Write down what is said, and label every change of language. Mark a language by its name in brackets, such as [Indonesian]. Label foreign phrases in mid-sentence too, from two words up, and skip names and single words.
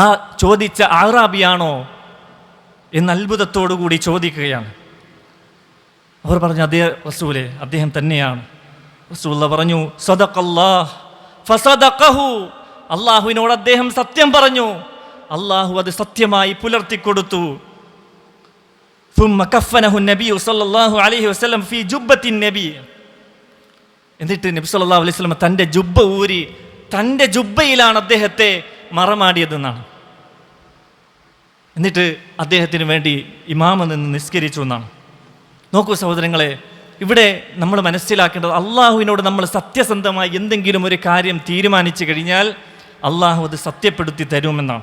[Malayalam] ആ ചോദിച്ച അഅറാബിയാണോ എന്ന് അത്ഭുതത്തോടുകൂടി ചോദിക്കുകയാണ്. അവർ പറഞ്ഞു, അതേ റസൂലേ, അദ്ദേഹം തന്നെയാണ്. റസൂലുള്ള പറഞ്ഞു, [Arabic] صدق الله فصدقه, [Malayalam] അള്ളാഹുവിനോട് അദ്ദേഹം സത്യം പറഞ്ഞു, അള്ളാഹു അത് സത്യമായി പുലർത്തിക്കൊടുത്തു. [Arabic] ثم كفنه النبي صلى الله عليه وسلم في جبة النبي, [Malayalam] എന്നിട്ട് നബി [Arabic] صلى الله عليه وسلم [Malayalam] തൻ്റെ ജുബ്ബ ഊരി തൻ്റെ ജുബ്ബയിലാണ് അദ്ദേഹത്തെ മറമാടിയതെന്നാണ്. എന്നിട്ട് അദ്ദേഹത്തിന് വേണ്ടി ഇമാമ നിന്ന് നിസ്കരിച്ചു എന്നാണ്. നോക്കൂ സഹോദരങ്ങളെ, ഇവിടെ നമ്മൾ മനസ്സിലാക്കേണ്ടത്, അള്ളാഹുവിനോട് നമ്മൾ സത്യസന്ധമായി എന്തെങ്കിലും ഒരു കാര്യം തീരുമാനിച്ചു കഴിഞ്ഞാൽ അള്ളാഹു അത് സത്യപ്പെടുത്തി തരുമെന്നാണ്.